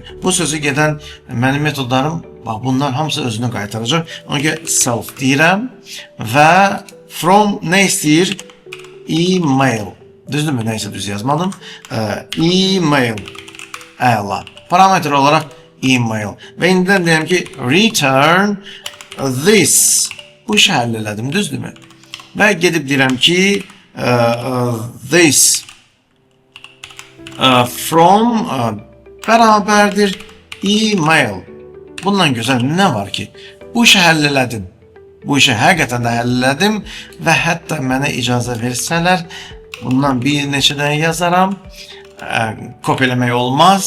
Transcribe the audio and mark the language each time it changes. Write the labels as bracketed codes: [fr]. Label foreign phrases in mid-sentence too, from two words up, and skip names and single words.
[az] Bu sözü gedən mənim metodlarım, bax bunlar hamısı özünü qaytaracaq. Ona görə self deyirəm və from nə istəyir? Email. Düzdürmü? Nəysə düz yazmadım. Email. Əla. Parametr olaraq email. Və indidən deyəm ki, [en] return this. [az] Bu işi həll elədim, düzdürmü? Və gedib deyirəm ki, [en] this from [az] bərabərdir email. Bundan gözəl nə var ki? Bu işi həll elədim. Bu işi həqiqətən də həll elədim və hətta mənə icazə versələr, bundan bir neçə dənə yazaram. Kopyalamaq olmaz.